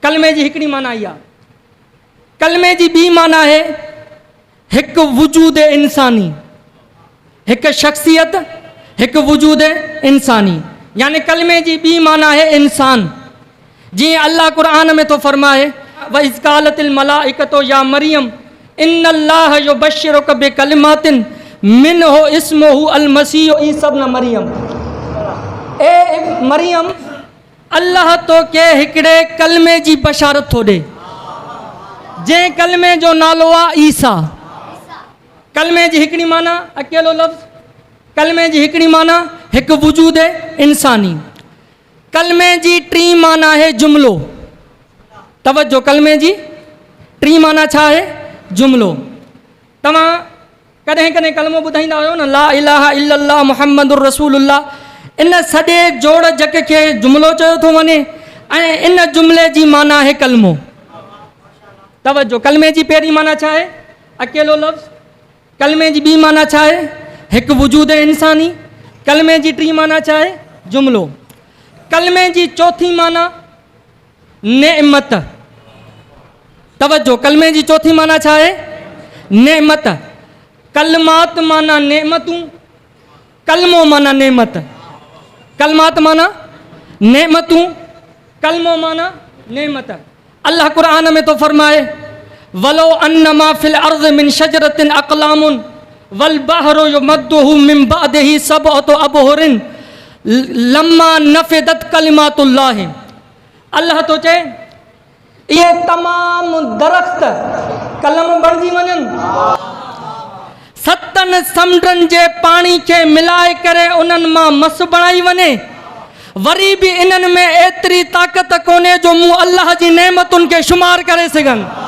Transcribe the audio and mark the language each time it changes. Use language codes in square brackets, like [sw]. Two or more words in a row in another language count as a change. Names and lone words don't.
[sd] कलमे जी हिकिड़ी माना इहा। कलमे जी ॿी माना आहे हिकु वजूद इंसानी, हिकु शख्सियत, हिकु वजूद इंसानी। यानी कलमे जी ॿी माना आहे इंसान। जीअं अल्लाह क़ुरान में तो फरमाए [ar] وإذ قالت الملائكة يا مريم إن الله يبشرك بكلمة منه اسمه المسيح عيسى ابن مريم. [sd] ए मरियम, अल्लाह तो के हिकिड़े कलमे जी बशारत थो ॾे, जंहिं कलमे जो नालो आहे ईसा। कलमे जी हिकिड़ी माना अकेलो लफ़्ज़, कलमे जी हिकिड़ी माना हिकु वजूद इंसानी। कलमे जी टी माना आहे जुमिलो। तवज्जो, कलमे जी टी माना छा आहे? जुमिलो। तव्हां कॾहिं कॾहिं कलमो ॿुधाईंदा हुयो न, [ar] لا إله إلا الله محمد رسول الله. [sd] इन सॼे जोड़ जक खे जुमिलो चयो थो वञे ऐं इन जुमिले जी माना आहे कलमो। तवज्जो, कलमे जी पहिरीं माना छा आहे? अकेलो लफ़्ज़। कलमे जी ॿी माना छा आहे? हिकु वजूद इंसानी। कलमे जी टी माना छा आहे? जुमिलो। कलमे जी चौथी माना नेमत। तवज्जो, कलमे जी चौथी माना छा आहे? नेमत। कलमात माना नेमतूं, कलमो माना नेमत। कलमात माना नेमतूं, कलमो माना नेमत। अल्लाह कुरान में तो फरमाए [ar] ولو أنما في الأرض من شجرة أقلام والبحر يمده من بعده سبعة أبحر لما نفدت كلمات الله. [sd] अल्लाह तो चए इहे तमाम दरख़्त कलम बणिजी वञनि, सतनि समुंडनि जे पाणी खे मिलाए करे उन्हनि मां मस बणाई वञे, वरी बि इन्हनि में एतिरी ताक़त कोन्हे जो मूं अल्लाह जी नेमतुनि खे शुमार करे सघनि।